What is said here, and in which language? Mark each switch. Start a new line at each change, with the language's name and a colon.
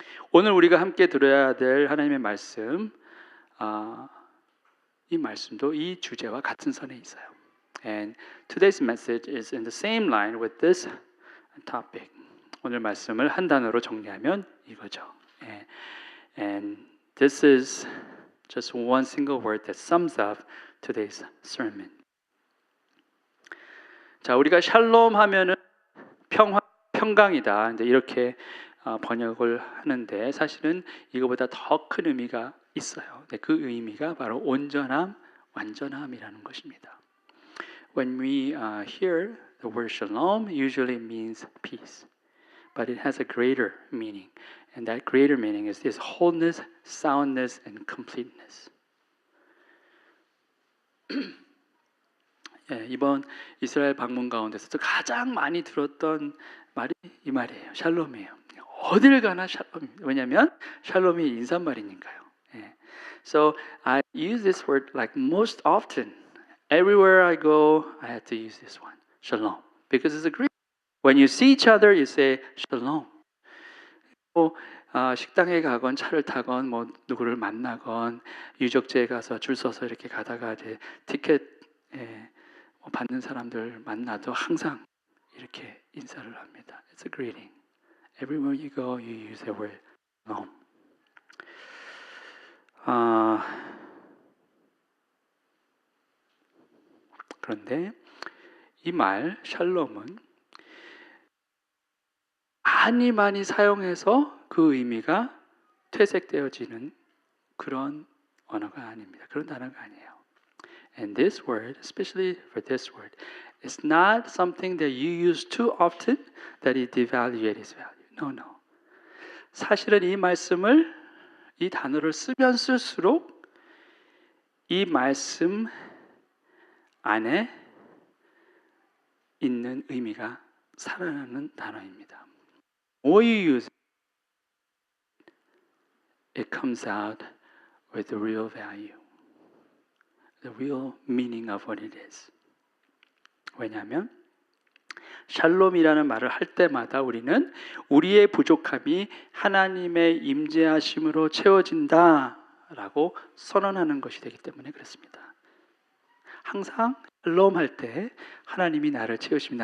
Korean: 오늘 우리가 함께 들어야 될 하나님의 말씀, 이 말씀도 이 주제와 같은 선에 있어요.
English: And today's message is in the same line with this topic.
Korean: 오늘 말씀을 한 단어로 정리하면 이거죠.
English: And this is just one single word that sums up today's sermon.
Korean: 자, 우리가 샬롬 하면은 평강이다. 이제 이렇게 번역을 하는데 사실은 이거보다 더 큰 의미가 있어요. 그 의미가 바로 온전함, 완전함이라는 것입니다.
English: When we hear the word shalom, usually means peace, but it has a greater meaning, and that greater meaning is this wholeness, soundness, and completeness.
Korean: 예, 이번 이스라엘 방문 가운데서 가장 많이 들었던 말이 이 말이에요. 샬롬이에요. 어딜 가나 샬롬입니다. 왜냐하면 샬롬이 인사말이니까요. 예.
English: So I use this word like most often. Everywhere I go, I have to use this one, shalom, because it's a greeting. When you see each other, you say shalom.
Korean: 식당에 가건 차를 타건 뭐 누구를 만나건 유적지에 가서 줄 서서 이렇게 가다가 이제 티켓 받는 사람들 만나도 항상 이렇게 인사를 합니다.
English: It's a greeting. Everywhere you go, you use the word shalom.
Korean: 그런데 이 말 샬롬은 많이 사용해서 그 의미가 퇴색되어지는 그런 언어가 아닙니다. 그런 단어가 아니에요.
English: And this word, especially for this word, is not something that you use too often that it devaluates its value. No.
Korean: 사실은 이 말씀을 이 단어를 쓰면 쓸수록 이 말씀 안에 있는 의미가 살아나는 단어입니다.
English: More you use it comes out with the real value, the real meaning of what it is.
Korean: 왜냐하면 샬롬이라는 말을 할 때마다 우리는 우리의 부족함이 하나님의 임재하심으로 채워진다라고 선언하는 것이 되기 때문에 그렇습니다. 항상 샬롬 할 때 하나님이 나를 채우십니다.